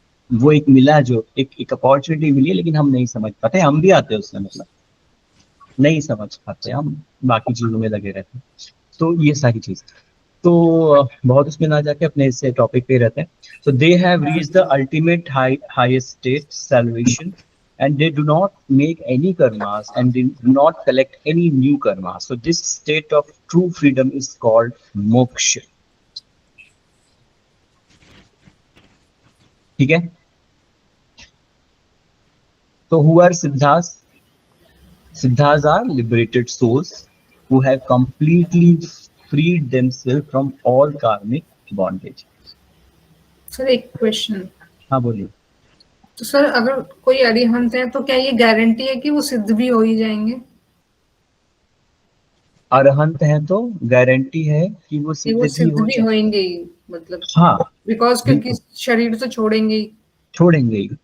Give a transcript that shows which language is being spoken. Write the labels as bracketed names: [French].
[Hindi] वो एक मिला, जो एक अपॉर्चुनिटी मिली, लेकिन हम नहीं समझ पाते। हम भी आते हैं उसमें, मतलब नहीं समझ पाते, हम बाकी चीजों में लगे रहते हैं। तो ये सारी चीज, तो बहुत उसमें ना जाके अपने इस टॉपिक पे रहते हैं। [English] So they have reached the ultimate highest state, salvation, and they do not make any karmas and they do not collect any new karma. So this state of true freedom is called moksha. [Hindi] ठीक है? [English] So who are siddhas? Siddhas are liberated souls who have completely freed themselves from all karmic bondage. [Hindi] Sir एक question. हाँ बोलिए। तो sir अगर कोई अरिहंत है तो क्या ये गारंटी है कि वो सिद्ध भी हो ही जाएंगे? अरहंत है तो गारंटी है कि वो सिद्ध भी होंगे ही, मतलब हाँ, बिकॉज क्योंकि शरीर तो छोड़ेंगे ही।